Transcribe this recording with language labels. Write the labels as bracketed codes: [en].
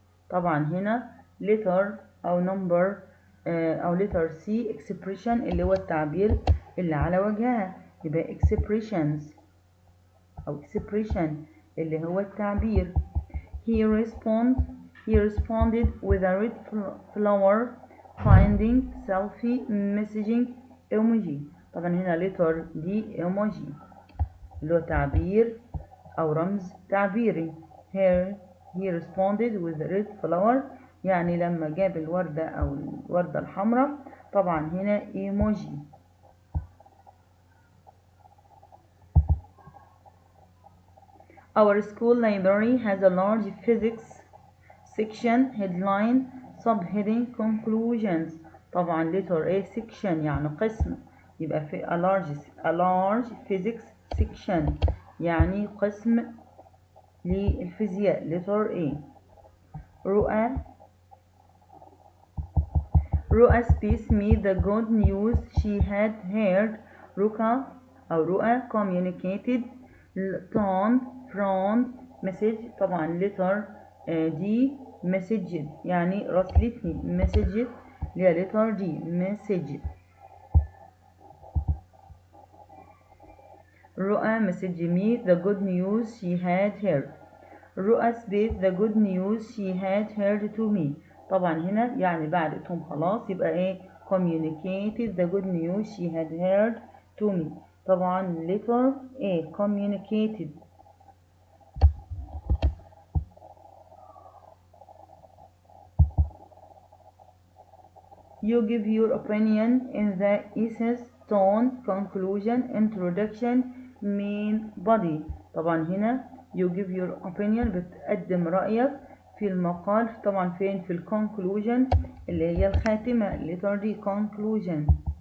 [ar] طبعا هنا letter أو number أو letter C. expression اللي هو التعبير اللي على وجهها. يبقى expressions أو expression اللي هو التعبير. [en] He responded with a red flower, finding, selfie, messaging, emoji. [ar] طبعا هنا letter D emoji اللي هو تعبير أو رمز تعبيري. [en] He responded with a red flower [ar] يعني لما جاب الوردة أو الوردة الحمراء. طبعا هنا emoji. [en] Our school library has a large physics section, headline, subheading, conclusions. [ar] طبعا letter A section يعني قسم. يبقى في [en] a large physics section [ar] يعني قسم للفيزياء. [en] letter A. رؤى space me the good news she had heard. رؤى communicated, turned, frowned, message. [ar] طبعا letter D message يعني راسلتني. [en] message اللي هي letter D message. رؤى message me the good news she had heard. رؤى space the good news she had heard to me. [ar] طبعا هنا يعني بعدتهم خلاص يبقى ايه [en] communicated the good news she had heard to me. طبعا letter A communicated. You give your opinion in the essence, tone, conclusion, introduction, main body. [ar] طبعا هنا [en] you give your opinion [ar] بتقدم رأيك في المقال. طبعا فين؟ في conclusion اللي هي الخاتمة letter D conclusion.